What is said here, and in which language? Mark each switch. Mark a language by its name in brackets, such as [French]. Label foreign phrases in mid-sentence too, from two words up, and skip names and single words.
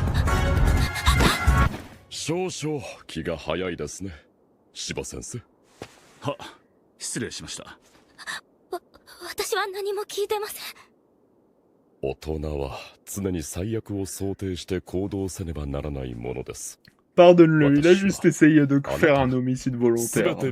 [Japanese] 少々気が早いですね、芝先生。は、失礼しました。私は何も聞いてません。大人は常に最悪を想定して行動せねばならないものです。 [French] Pardonne-le, il a juste essayé de faire un homicide volontaire.